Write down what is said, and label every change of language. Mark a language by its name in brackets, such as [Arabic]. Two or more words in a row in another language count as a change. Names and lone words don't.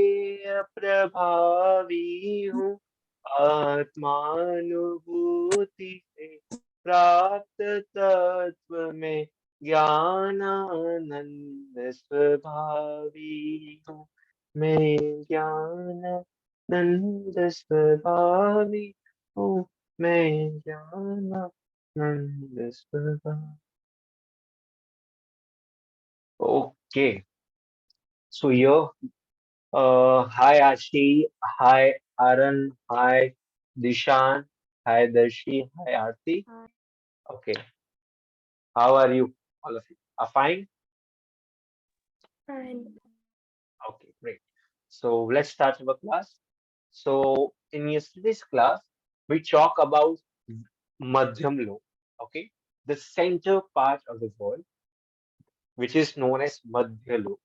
[Hindi] अप्रभावी हूँ आत्मानुभूति से प्राप्त तत्व में ज्ञानानंद स्वभावी हूँ मैं ज्ञानानंद स्वभावी हूँ मैं ज्ञानानंद स्वभावी. [English] Okay, so here, hi Ashi, hi Aran, hi Dishan, hi Darshi, hi Aarti. Okay, how are you? All of you are fine? Fine. Okay, great. So let's start our class. So in yesterday's class, we talk about Madhyam Lok, okay, the center part of the world, which is known as Madhya Lok.